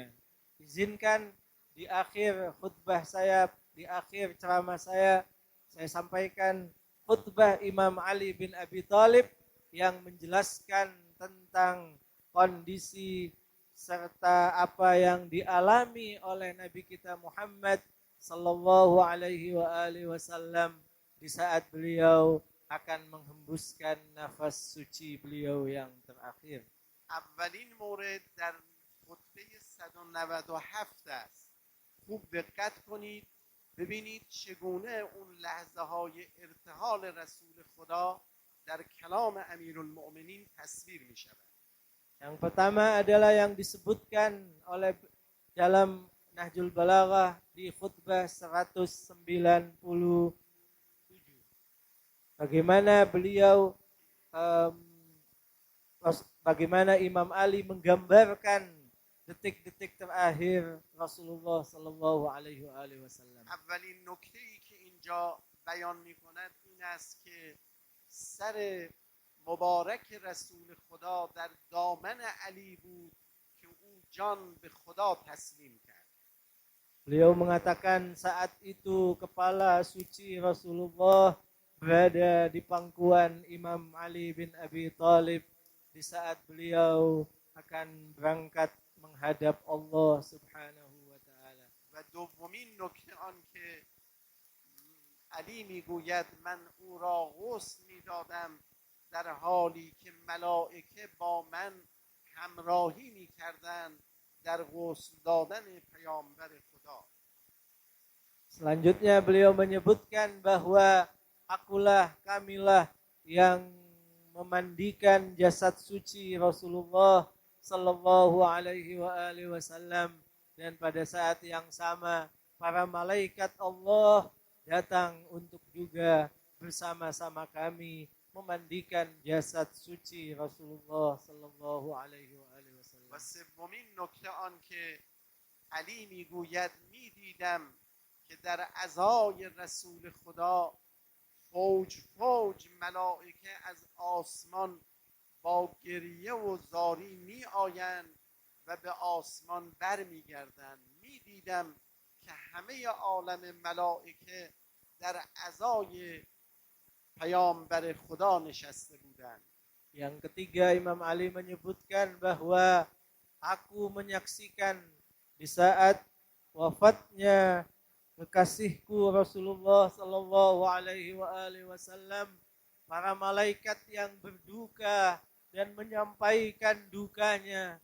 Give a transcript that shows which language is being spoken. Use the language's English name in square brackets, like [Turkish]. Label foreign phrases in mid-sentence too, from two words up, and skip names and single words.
[Indonesian] Izinkan di akhir khutbah saya, di akhir ceramah saya sampaikan khutbah Imam Ali bin Abi Thalib yang menjelaskan tentang kondisi serta apa yang dialami oleh Nabi kita Muhammad [Arabic] صلى الله عليه وسلم [Indonesian] di saat beliau akan menghembuskan nafas suci beliau yang terakhir. [Persian] اولین مورد در خطبه 197 است. خوب دقت کنید ببینید چگونه اون لحظه های ارتحال رسول خدا در کلام امیرالمؤمنین تصویر می شود. [Indonesian] Yang pertama adalah yang disebutkan oleh dalam Nahjul Balaghah di khutbah 197. Bagaimana beliau bagaimana Imam Ali menggambarkan detik-detik terakhir Rasulullah [Arabic] صلى الله عليه وسلم. [Persian] اولین نکته‌ای که اینجا بیان می‌کند این است که سر مبارک رسول خدا در دامن علی بود که او جان به خدا تسلیم کرد. [Indonesian] Beliau mengatakan saat itu kepala suci Rasulullah berada di pangkuan Imam Ali bin Abi Thalib di saat beliau akan berangkat menghadap Allah [Arabic] سبحانه وتعالى. [Persian] و دومین نکته آن که علی میگوید من او را غسل میدادم در حالی که ملائکه با من همراهی میکردند در غسل دادن پیامبر خدا. [Indonesian] Selanjutnya beliau menyebutkan bahwa kamilah yang memandikan jasad suci Rasulullah [Arabic] صلى الله عليه وسلم, [Indonesian] dan pada saat yang sama para malaikat Allah datang untuk juga bersama-sama kami memandikan jasad suci Rasulullah [Arabic] صلى الله عليه وسلم. [Persian] و سومین نکته آن که علی میگوید میدیدم که در عزای رسول خدا فوج فوج ملائکه از آسمان با گریه و زاری می آیند و به آسمان بر می گردند. می دیدم که همه عالم ملائکه در عزای پیامبر خدا نشسته بودند. [Indonesian] Yang ketiga, Imam Ali menyebutkan bahwa aku menyaksikan di saat wafatnya kekasihku Rasulullah [Arabic] صلى الله عليه وسلم, [Indonesian] para malaikat yang berduka dan menyampaikan dukanya.